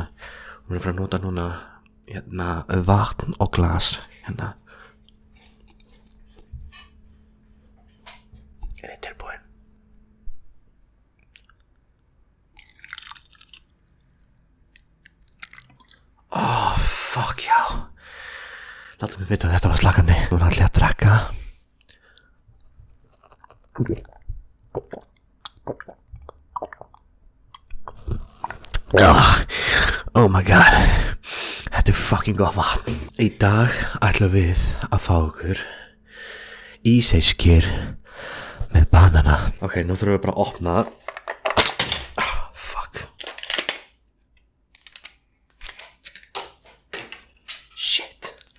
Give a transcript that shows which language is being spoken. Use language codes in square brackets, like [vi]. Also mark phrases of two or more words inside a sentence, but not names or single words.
[is] Hún er frá að nota núna vatn og glas Er þið tilbúin? [en] Oh, fuck, já. [is] Látum við vita að þetta var slakandi. Núna ætla ég að drekka. [en] Oh my god, [is] þetta er fucking gott vatn. Í dag ætlum við að fá okkur íseiskir með banana. Ok, nú þurfum við bara að opna það. [en] Fuck. Shit.